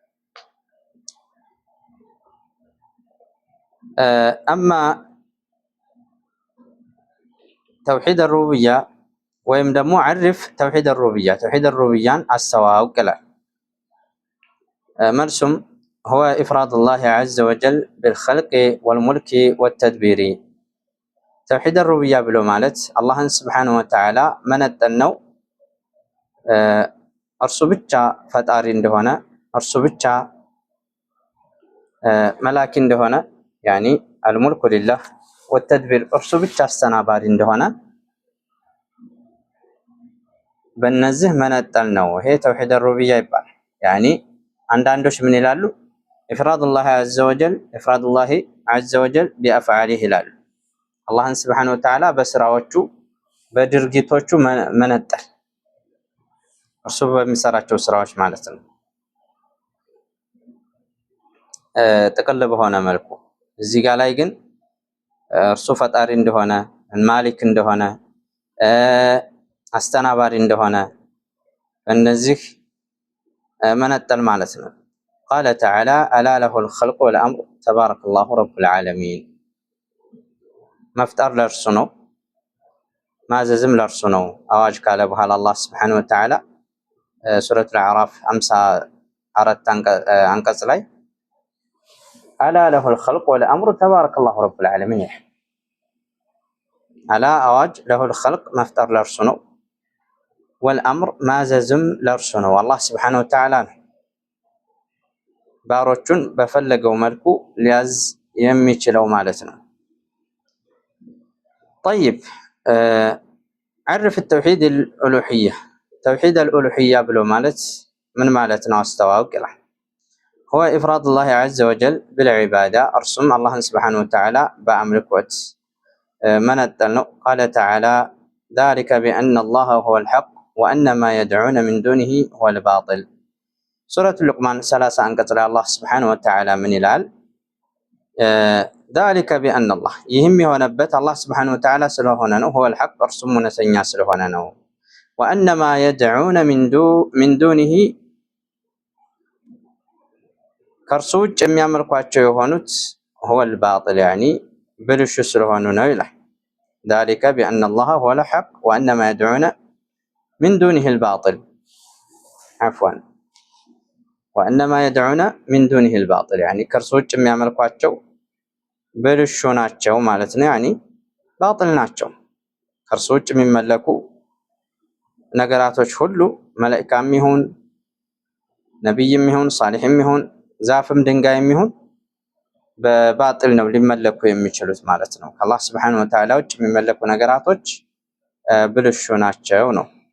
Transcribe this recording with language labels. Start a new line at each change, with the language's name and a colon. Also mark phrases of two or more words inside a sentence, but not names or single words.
Amharic: አማ
Arabic: توحيد الربوبية
Amharic: ወይም ደግሞ
Arabic: عرف توحيد الربوبية توحيد الربوبية
Amharic: አስተዋውቅ ይላል። መልሱም
Arabic: هو إفراد الله عز وجل بالخلق والملك والتدبير توحيد الربوبية
Amharic: ብሎ ማለት አላህን
Arabic: سبحانه وتعالى
Amharic: መነጠል ነው። እርሱ ብቻ ፈጣሪ እንደሆነ እርሱ ብቻ መላኪ እንደሆነ
Arabic: يعني الملك لله والتدبير
Amharic: እርሱ ብቻ አስተናባሪ እንደሆነ በእነዚህ መነጠል ነው። ይሄ
Arabic: توحيد الربوبية
Amharic: ይባላል። ያኒ አንዳንዶች ምን ይላሉ?
Arabic: إفراد الله عز وجل إفراد الله عز وجل بأفعاله
Amharic: ይላሉ። አላህን
Arabic: سبحانه وتعالى
Amharic: በስራዎቹ በድርጊቶቹ መነጠል እርሱ በሚሰራቸው ስራዎች ማለት ነው። ጥቅል በሆነ መልኩ እዚህ ጋር ላይ ግን እርሱ ፈጣሪ እንደሆነ ማሊክ እንደሆነ አስተናባሪ እንደሆነ እነዚህ መነጠል ማለት ነው።
Arabic: قال تعالى ألا له الخلق والأمر تبارك الله رب العالمين
Amharic: መፍጠር ለእርሱ ነው፣ ማዘዝም ለእርሱ ነው። አዋጅ ካለ በኋላ አላህ
Arabic: سبحانه وتعالى
Amharic: ሱረቱል አዕራፍ 54 አንቀጽ ላይ
Arabic: ألا له الخلق والأمر تبارك الله رب العالمين
Amharic: ይላል። አላ አዋጅ
Arabic: له الخلق
Amharic: መፍጠር ለእርሱ ነው፣ ወልአምር ማዘዝም ለእርሱ ነው። አላህ
Arabic: سبحانه وتعالى
Amharic: ነው ባሮቹን በፈለገው መልኩ ሊያዝ የሚችለው ማለት ነው።
Arabic: طيب عرف التوحيد الألوهية توحيد الألوهية
Amharic: ብሎ ማለት ምን ማለት ነው? አስተዋውቅ ይላል።
Arabic: هو إفراد الله عز وجل بالعبادة
Amharic: እርሱም አላህን
Arabic: سبحانه وتعالى
Amharic: በአምልኮት መነጠል ነው።
Arabic: قال تعالى ذلك بأن الله هو الحق وأن ما يدعون من دونه هو الباطل
Amharic: ሱረቱ ሉቅማን 30 አንቀጽ ላይ አላህ
Arabic: سبحانه وتعالى
Amharic: ምን ይላል?
Arabic: ذلك بأن الله
Amharic: ይህም የሆነበት አላህ
Arabic: سبحانه وتعالى
Amharic: ስለሆነ ነው።
Arabic: هو الحق
Amharic: እርሱም እውነተኛ ስለሆነ ነው።
Arabic: وأن ما يدعون من دونه
Amharic: ከእርሱ ውጭ የሚያመልኳቸው የሆኑት
Arabic: هو الباطل يعني
Amharic: ብልሹ ስለሆኑ ነው ይላል።
Arabic: ذلك بأن الله هو الحق وأن ما يدعون من دونه الباطل عفوا وأن ما يدعون من دونه الباطل يعني
Amharic: ከእርሱ ውጭ የሚያመልኳቸው ብልሹ ናቸው ማለት ነው። ያኒ ባጥል ናቸው። ከእርሱ ውጭ የሚመለኩ ነገራቶች ሁሉ መላእክትም ይሁን ነብይም ይሁን ሷሊህም ይሁን ዛፍም ድንጋይም ይሁን በባጥል ነው ሊመለኩ የሚችሉት ማለት ነው። ከአላህ
Arabic: سبحانه وتعالى
Amharic: ውጭ የሚመለኩ ነገራቶች ብልሹ ናቸው ነው።